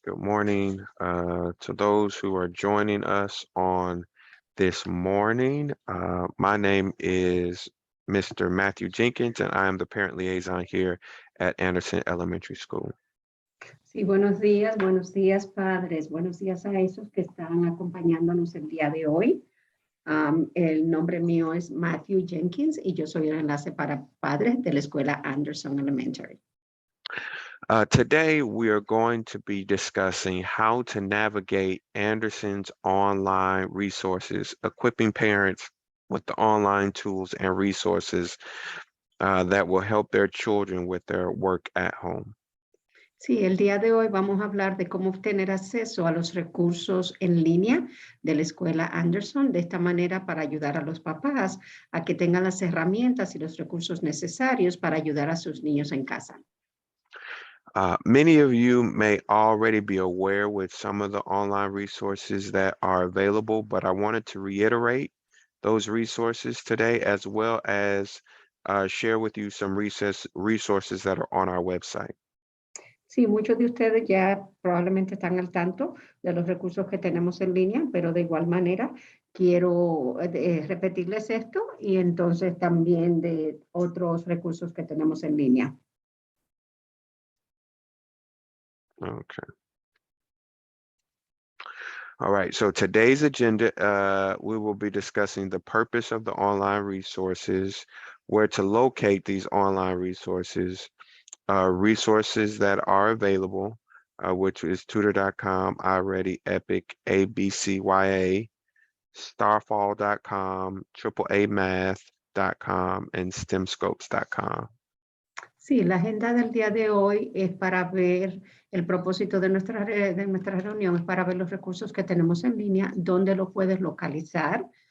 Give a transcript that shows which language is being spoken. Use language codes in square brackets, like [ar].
[en] Good morning to those who are joining us on this morning. My name is Mr. Matthew Jenkins, and I am the parent liaison here at Anderson Elementary School. [es] Sí, buenos días padres, buenos días a esos que están acompañándonos el día de hoy. El nombre mío es Matthew Jenkins y yo soy el enlace para padres de la escuela Anderson Elementary. [en] Today, we are going to be discussing how to navigate Anderson's online resources, equipping parents with the online tools and resources that will help their children with their work at home. [es] Sí, el día de hoy vamos a hablar de cómo obtener acceso a los recursos en línea de la escuela Anderson, de esta manera para ayudar a los papás a que tengan las herramientas y los recursos necesarios para ayudar a sus niños en casa. [en] Many of you may already be aware with some of the online resources that are available, but I wanted to reiterate those resources today, as well as share with you some resources that are on our website. [es] Sí, muchos de ustedes ya probablemente están al tanto de los recursos que tenemos en línea, pero de igual manera quiero repetirles esto y entonces también de otros recursos que tenemos en línea. Okay. [en] All right, so today's agenda, we will be discussing the purpose of the online resources, where to locate these online resources, resources that are available, which is tutor.com, iReady, Epic, ABCYA, starfall.com, AAAmath.com, and stemscopes.com. [es] Sí, la agenda del día de hoy es para ver el propósito de nuestra reunión, es para ver los recursos que tenemos en línea, dónde los puedes localizar.